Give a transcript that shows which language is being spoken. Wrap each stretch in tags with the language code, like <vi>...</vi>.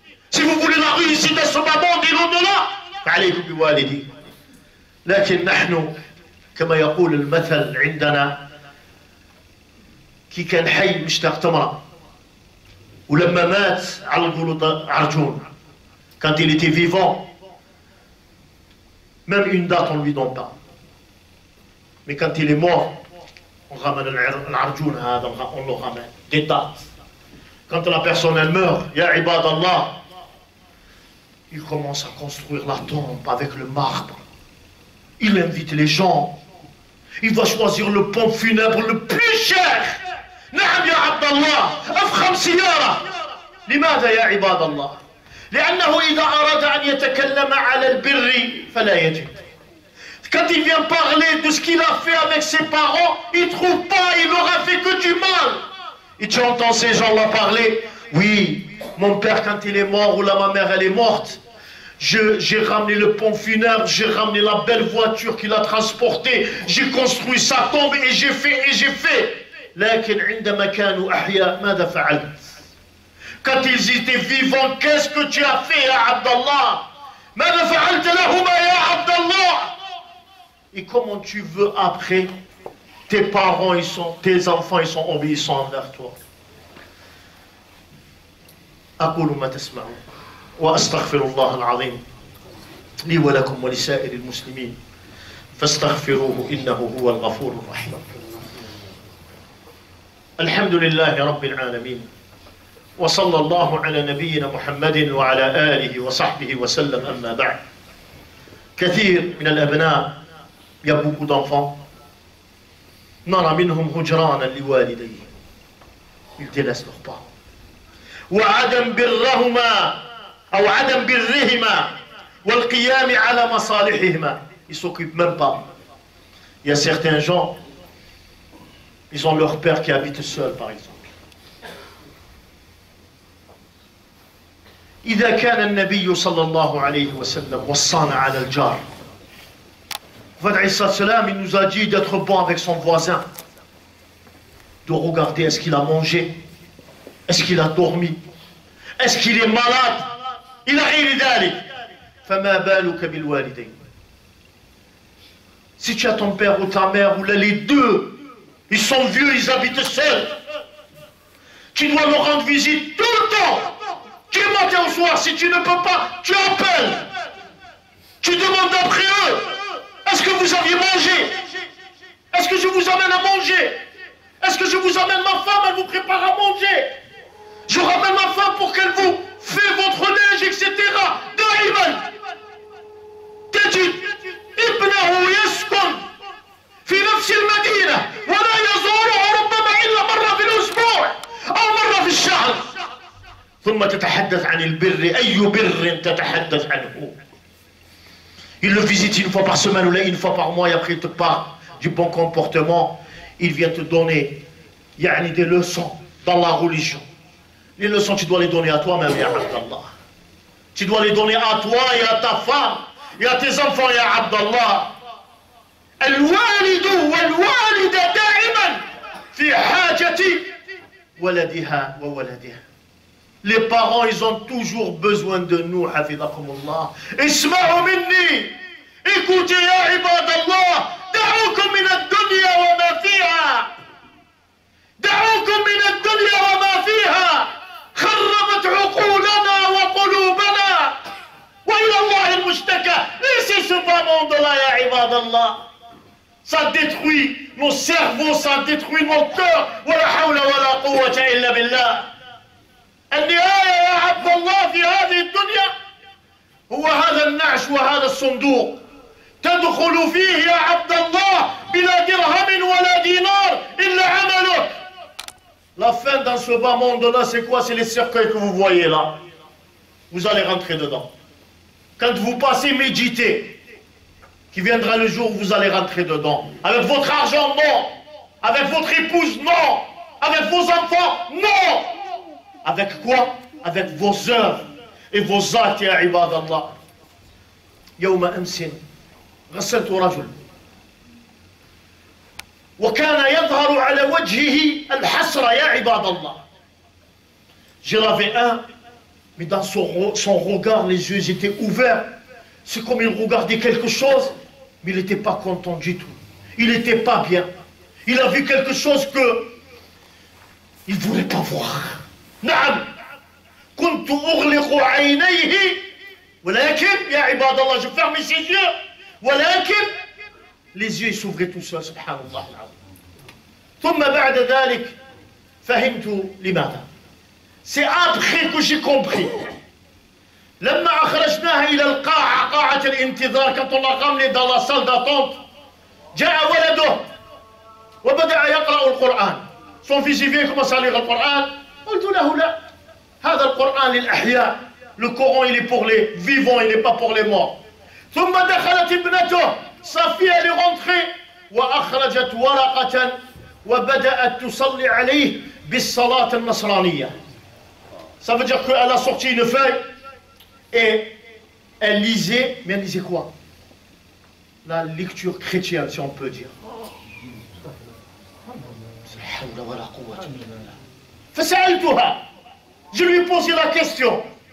<fr>Si vous voulez la réussite à ce moment et l'au-delà</fr> <ar>فعليكم بوالديكم. لكن نحن كما يقول المثل عندنا كي كان حي مشتاق تمرة ولما مات على القولوا عرجون.</ar> <fr>Quand il était vivant, même une date on ne lui donne pas. Mais quand il est mort, on ramène l'arjoun, on le ramène. Des dates. Quand la personne elle meurt, ya ibad Allah, il commence à construire la tombe avec le marbre. Il invite les gens. Il va choisir le pont funèbre le plus cher.</fr> <ar>نعم يا عبد الله أفخم سيارة. لماذا يا عباد الله؟ لأنه إذا أراد أن يتكلم على البر فلا يجد.</ar> <fr>Quand il vient parler de ce qu'il a fait avec ses parents, il ne trouve pas, il leur a fait que du mal. Et tu entends ces gens-là parler, oui, mon père quand il est mort ou là ma mère elle est morte, j'ai ramené le pont funèbre, j'ai ramené la belle voiture qui l'a transporté, j'ai construit sa tombe et j'ai fait.</fr> <ar>لكن عندما كانوا أحياء ماذا فعلت؟</ar> <fr>Quand ils étaient vivants, qu'est-ce que tu as fait</fr> <ar>يا عبد الله؟ ماذا فعلت لهما يا عبد الله؟</ar> <fr>Et comment tu veux après, tes parents, tes enfants, ils sont obéissants envers toi.</fr> <ar>أقول ما تسمعون وأستغفر الله العظيم لي ولكم ولسائر المسلمين فاستغفروه إنه هو الغفور الرحيم. الحمد لله رب العالمين وصلى الله على نبينا محمد وعلى آله وصحبه وسلم. أما بعد. كثير من الأبناء</ar> <fr>il y a beaucoup d'enfants</fr> <ar>نرى منهم هجرانا لوالديه.</ar> <fr>Ils délaissent leurs parents.</fr> <ar>وعدم برهما أو عدم برهما والقيام على مصالحهما.</ar> <fr>Ils s'occupent même pas. Il y a certains gens, ils ont leur père qui habite seul par exemple.</fr> <ar>إذا كان النبي صلى الله عليه وسلم وصانا على الجار.</ar> <fr>Il nous a dit d'être bon avec son voisin, de regarder est-ce qu'il a mangé, est-ce qu'il a dormi, est-ce qu'il est malade. Il a rien d'ali.</fr> <ar>فما بالك بالوالدين.</ar> <fr>Si tu as ton père ou ta mère ou là les deux, ils sont vieux, ils habitent seuls, tu dois leur rendre visite tout le temps. matin au soir. Si tu ne peux pas, tu appelles. Tu demandes après eux. Est-ce que vous aviez mangé? Est-ce que je vous amène à manger? Est-ce que je vous amène ma femme, elle vous prépare à manger? Je ramène ma femme pour qu'elle vous fait votre linge, etc.</fr> <ar>دائما تجد ابنه يسكن في نفس المدينة ولا يزوره ربما إلا مرة في الأسبوع أو مرة في الشهر ثم تتحدث عن البر. أي بر تتحدث عنه؟</ar> <fr>Il le visite une fois par semaine ou là une fois par mois et après il te parle du bon comportement. Il vient te donner des leçons dans la religion. Les leçons, tu dois les donner à toi-même, ya Abdallah. Tu dois les donner à toi et à ta femme et à tes enfants, ya Abdallah.</fr> <ar>الوالد والوالدة دائما في حاجة ولدها وولدها.</ar> <fr>Les parents, ils ont toujours besoin de nous,</fr> <ar>حفظكم اسمعوا مني.</ar> <fr>Écoutez, ya ibadallah.</fr> <ar>دعوكم من الدنيا وما فيها. دعوكم من الدنيا وما فيها. خربت عقولنا وقلوبنا وإلى الله المشتكى.</ar> <fr>Laissez ce bas monde-là, ya ibadallah. Ça détruit nos cerveaux, ça détruit nos cœurs.</fr> <ar>ولا حول ولا قوة إلا بالله. النهاية يا عبد الله في هذه الدنيا هو هذا النعش وهذا الصندوق. تدخل فيه يا عبد الله بلا درهم ولا دينار إلا عملك.</ar> <fr>La fin dans ce bas monde-là, c'est quoi? C'est les cercueils que vous voyez là. Vous allez rentrer dedans. Quand vous passez méditer, qui viendra le jour où vous allez rentrer dedans. Avec votre argent, non. Avec votre épouse, non. Avec vos enfants, non. Avec quoi? Avec vos œuvres et vos actes, ya ibadallah.</fr> <ar>يوم أمس غسلت رجل وكان يظهر على وجهه الحسرة يا عباد الله.</ar> <fr>J'ai lavé un, mais dans son regard, les yeux étaient ouverts. C'est comme il regardait quelque chose, mais il n'était pas content du tout. Il n'était pas bien. Il a vu quelque chose que il ne voulait pas voir.</fr> <ar>نعم كنت أغلق عينيه ولكن يا عباد الله</ar> <fr>je ferme ses yeux</fr> <ar>ولكن</ar> <fr>les yeux s'ouvraient tout seuls</fr> <ar>سبحان الله العظيم. ثم بعد ذلك فهمت لماذا.</ar> <fr>C'est après que j'ai compris.</fr> <ar>لما أخرجناها إلى القاعة قاعة الانتظار</ar> <fr>quand on l'a ramené dans la salle d'attente</fr> <ar>جاء ولده وبدأ يقرأ القرآن.</ar> <fr>Son fils il vient commencer à lire le Coran.</fr> <ar>قلت له لا هذا القرآن للأحياء.</ar> <fr>Le Coran il est pour les vivants, il n'est pas pour les morts.</fr> <ar>ثم دخلت ابنته.</ar> <fr>Sa fille elle est rentrée</fr> <ar>وأخرجت ورقة وبدأت تصلي عليه بالصلاة النصرانية.</ar> <fr>Ça veut dire qu'elle a sorti une feuille et elle lisait, mais elle lisait quoi? La lecture chrétienne, si on peut dire.</fr> <ar>فسألتها.</ar> <fr>Je lui ai posé la question.</fr>